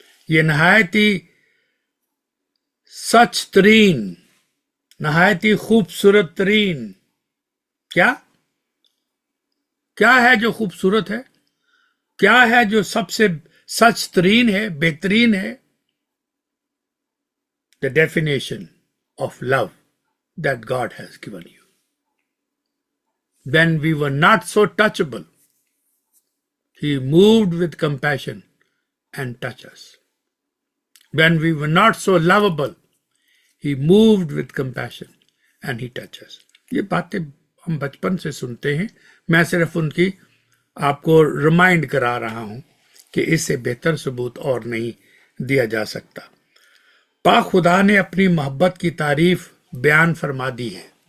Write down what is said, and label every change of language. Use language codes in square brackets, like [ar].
[hi] ये नहायत ही सच तरीन, नहायत ही खूबसूरत तरीन, क्या क्या है जो खूबसूरत है? क्या है जो सबसे सच तरीन है, बेहतरीन है? [en] The definition of love that God has given you. When we were not so touchable, He moved with compassion and touched us. When we were not so lovable, He moved with compassion and He touched us. [hi] ये बातें हम बचपन से सुनते हैं। मैं सिर्फ उनकी आपको रिमाइंड करा रहा हूं कि इससे बेहतर सबूत और नहीं दिया जा सकता। पाक खुदा ने अपनी मोहब्बत की तारीफ बयान फरमा दी है।